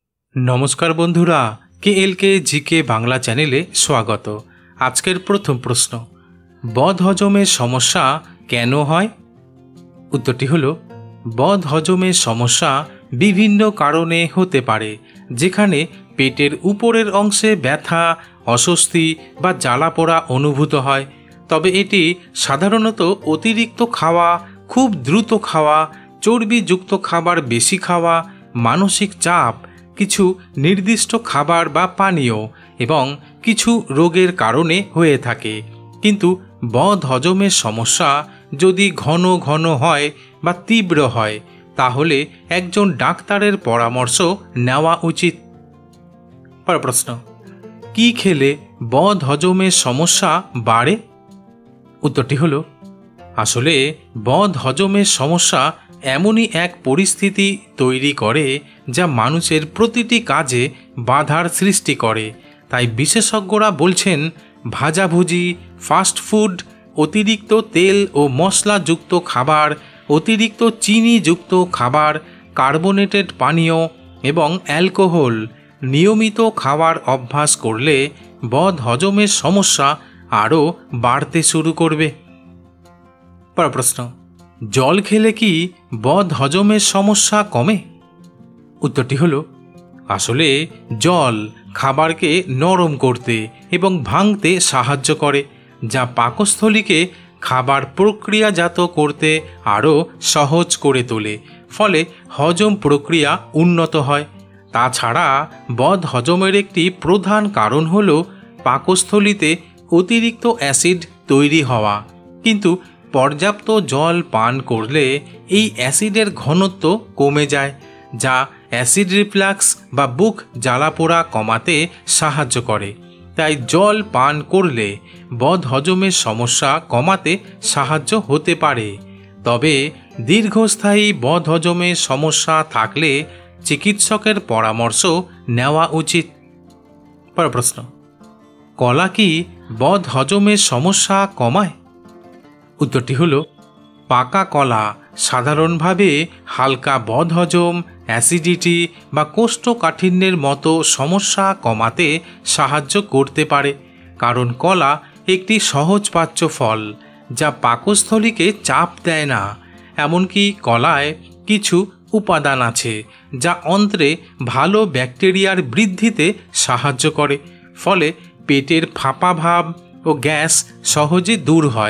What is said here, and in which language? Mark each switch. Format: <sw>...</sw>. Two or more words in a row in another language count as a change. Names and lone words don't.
<bn>নমস্কার বন্ধুরা KLK GK বাংলা চ্যানেলে স্বাগত। আজকের প্রথম প্রশ্ন, বদ হজমের সমস্যা কেন হয়? উত্তরটি হলো বদ হজমের সমস্যা বিভিন্ন কারণে হতে পারে, যেখানে পেটের উপরের অংশে ব্যথা, অস্বস্তি বা জ্বালা পোড়া অনুভূত হয়। তবে এটি সাধারণত অতিরিক্ত খাওয়া, খুব দ্রুত খাওয়া, চর্বিযুক্ত খাবার বেশি খাওয়া, মানসিক চাপ, কিছু নির্দিষ্ট খাবার বা পানীয় এবং কিছু রোগের কারণে হয়ে থাকে। কিন্তু বদ হজমের সমস্যা যদি ঘন ঘন হয় বা তীব্র হয় তাহলে একজন ডাক্তারের পরামর্শ নেওয়া উচিত। প্রশ্ন, কী খেলে বদ হজমের সমস্যা বাড়ে? উত্তরটি হলো আসলে বদ হজমের সমস্যা এমনই এক পরিস্থিতি তৈরি করে যা মানুষের প্রতিটি কাজে বাধার সৃষ্টি করে। তাই বিশেষজ্ঞরা বলছেন ভাজাভুজি,</bn> <en>fast food,</en> <bn>অতিরিক্ত তেল ও মশলাযুক্ত খাবার, অতিরিক্ত চিনিযুক্ত খাবার, কার্বোনেটেড পানীয় এবং অ্যালকোহল নিয়মিত খাওয়ার অভ্যাস করলে বদ হজমের সমস্যা আরও বাড়তে শুরু করবে। প্রশ্ন, জল খেলে কি বদ হজমের সমস্যা কমে? উত্তরটি হলো আসলে জল খাবারকে নরম করতে এবং ভাঙতে সাহায্য করে, যা পাকস্থলীকে খাবার প্রক্রিয়াজাত করতে আরও সহজ করে তোলে, ফলে হজম প্রক্রিয়া উন্নত হয়। তাছাড়া বদ হজমের একটি প্রধান কারণ হলো পাকস্থলীতে অতিরিক্ত অ্যাসিড তৈরি হওয়া। কিন্তু পর্যাপ্ত জল পান করলে এই অ্যাসিডের ঘনত্ব কমে যায়, যা</bn> <en>acid reflux</en> <bn>বা বুক জ্বালা পোড়া কমাতে সাহায্য করে। তাই জল পান করলে বদ হজমের সমস্যা কমাতে সাহায্য হতে পারে। তবে দীর্ঘস্থায়ী বদ হজমের সমস্যা থাকলে চিকিৎসকের পরামর্শ নেওয়া উচিত। প্রশ্ন, কলা কি বদ হজমের সমস্যা কমায়? উত্তরটি হলো পাকা কলা সাধারণভাবে হালকা বদ হজম, অ্যাসিডিটি বা কোষ্ঠকাঠিন্যের মতো সমস্যা কমাতে সাহায্য করতে পারে, কারণ কলা একটি সহজপাচ্য ফল যা পাকস্থলীকে চাপ দেয় না। এমনকি কলায় কিছু উপাদান আছে যা অন্ত্রে ভালো ব্যাকটেরিয়ার বৃদ্ধিতে সাহায্য করে, ফলে পেটের ফাঁপা ভাব ও গ্যাস সহজে দূর হয়।</bn>